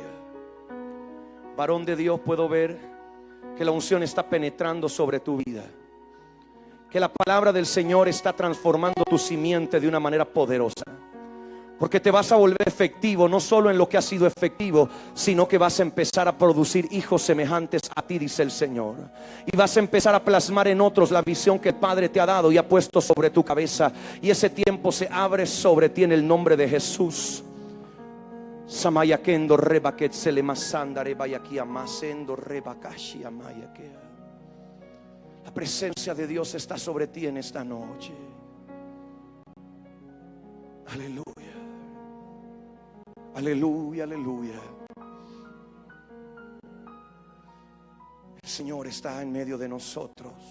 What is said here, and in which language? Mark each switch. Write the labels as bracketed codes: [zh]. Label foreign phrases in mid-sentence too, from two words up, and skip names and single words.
[es] Varón de Dios, puedo ver que la unción está penetrando sobre tu vida, que la palabra del Señor está transformando tu simiente de una manera poderosa, porque te vas a volver efectivo, no solo en lo que has sido efectivo, sino que vas a empezar a producir hijos semejantes a ti, dice el Señor. Y vas a empezar a plasmar en otros la visión que el Padre te ha dado y ha puesto sobre tu cabeza. Y ese tiempo se abre sobre ti en el nombre de Jesús. Samayakendo rebaket selemasanda rebayakia masendo rebakashi amayakea. La presencia de Dios está sobre ti en esta noche. Aleluya. Aleluya, aleluya. El Señor está en medio de nosotros.